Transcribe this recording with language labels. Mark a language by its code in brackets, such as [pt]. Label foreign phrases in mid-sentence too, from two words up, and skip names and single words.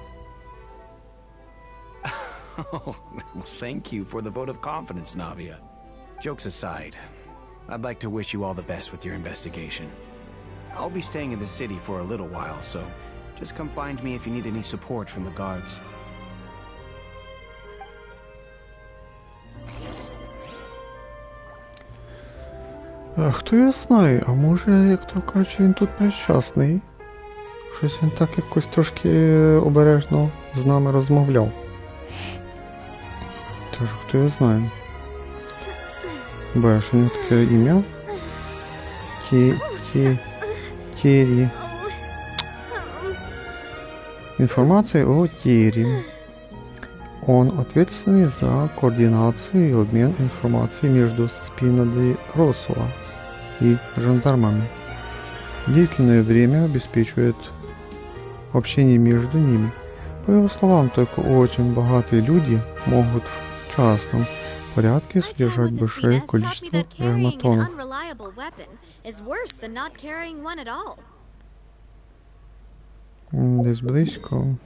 [en] Oh, thank you for the vote of confidence, Navia. Jokes aside, I'd like to wish you all the best with your investigation. I'll be staying in the city for a little while, so just come find me if you need any support from the guards. [uk] Хто його знає, а може, як то кажуть, він тут нещасний. Щось він так якось трошки обережно з нами розмовляв. Тож, хто його знає. Бачиш, у нього таке ім'я. Тєрі. [ru] Информация о Тире. Он ответственный за координацию и обмен информацией между Спина де Росуа и жандармами. Длительное время обеспечивает общение между ними. По его словам, только очень богатые люди могут в частном порядке содержать большое количество грамматонов. [uk] Десь близько.